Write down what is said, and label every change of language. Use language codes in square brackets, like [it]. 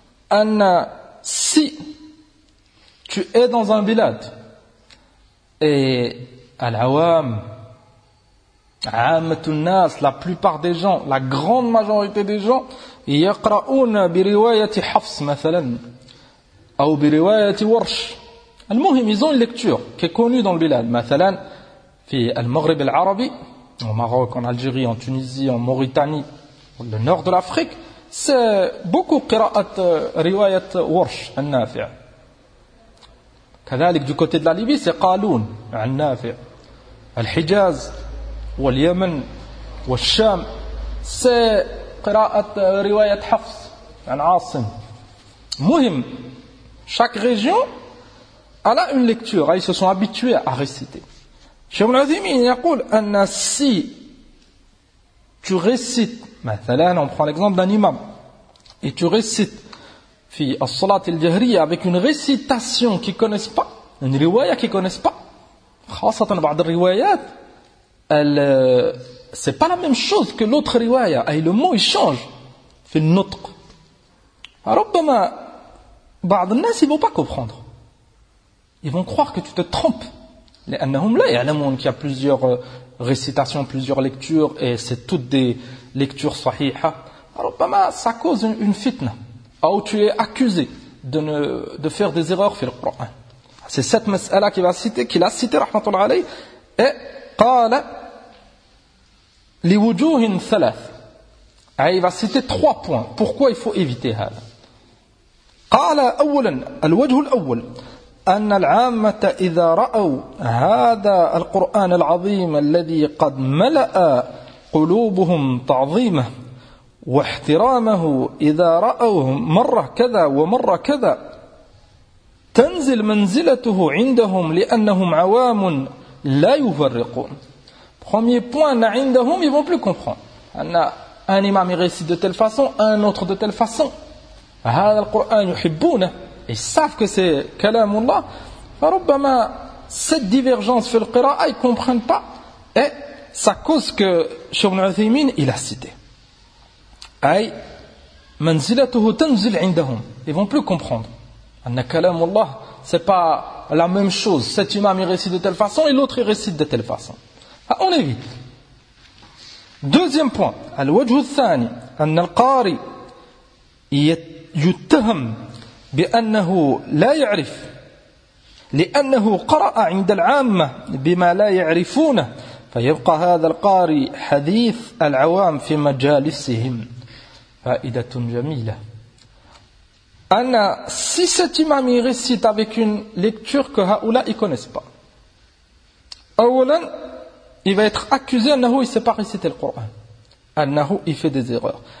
[fr] An si tu es dans un bilad et [ar] al-awam, amatun nas, [fr] la plupart des gens, la grande majorité des gens, [ar] yaqra'un bi riwayati Hafs mathalan [fr] ou bi riwayati Warsh. Al-muhim, ils ont une lecture qui est connue dans le bilad, [ar] mathalan fi al-Maghrib al-Arabi, [fr] au Maroc, en Algérie, en Tunisie, en Mauritanie, le nord de l'Afrique, c'est beaucoup [ar] qira'at riwayat Warsh an-Nafi'. كذلك [fr] du côté de la Libye c'est [ar] قالون عن نافع الحجاز واليمن والشام c'est قراءة رواية حفص عن عاصم [fr] Mouhim, chaque région a là une lecture, ils se sont habitués à réciter. Cheikh Al-Uthaymeen yaqul anna si tu récites, مثلاً, on prend l'exemple d'un imam, et tu récites [ar] fi as-salat al-jahriya [fr] avec une récitation qu'ils ne connaissent pas, une riwaya qu'ils ne connaissent pas, [ar] khassatan ba'd ar-riwayat, [fr] elle, c'est pas la même chose que l'autre riwaya, et le mot il change [ar] fi an-nutq. Rabbama ba'd an-nas [fr] ils vont pas comprendre. Ils vont croire que tu te trompes. Les [ar] annahum la ya'lamun [fr] qu'il y a plusieurs récitations, plusieurs lectures et c'est toutes des lectures sahiha. Rabbama ça cause une fitna. Ou tu es accusé de faire des erreurs fil Qur'an. C'est cette mas'ala qu'il va citer, qu'il a cité rahmatullah alayhi et [ar] qala li wujuhin thalath. [fr] Il va citer trois points. Pourquoi il faut éviter ça? [ar] قال أولا الوجه الأول أن العامة إذا رأوا هذا القرآن العظيم الذي قد ملأ قلوبهم تعظيمه واحترامه إذا رأوه مرة كذا ومرة كذا تنزل منزلته عندهم لأنهم عوام لا يفرقون. [fr] Premier point, عندهم ils vont plus comprendre. Un imam récite de telle façon, un autre de telle façon. [ar] هذا القرآن يحبونه. [fr] Ils savent que c'est كلام الله. فربما cette divergence [ar] في القراءة [fr] ils comprennent pas. Et ça cause que Cheikh Ibn Uthaymeen il a cité. [ar] أي منزلته تنزل عندهم. [fr] Ils vont plus comprendre. [ar] أن كلام الله [fr] c'est pas la même chose. Cet imam il récite de telle façon et l'autre il récite de telle façon. On évite. Deuxième point. [ar] الوجه الثاني أن القاري يتهم بأنه لا يعرف لأنه قرأ عند العامة بما لا يعرفونه فيبقى هذا القاري حديث العوام في مجالسهم. فائدة جميلة. [fr] أن si cet imam récite avec une lecture que هؤلاء ils connaissent pas, أولا il va être accusé أنه il ne sait pas réciter le Coran, أنه il fait des erreurs.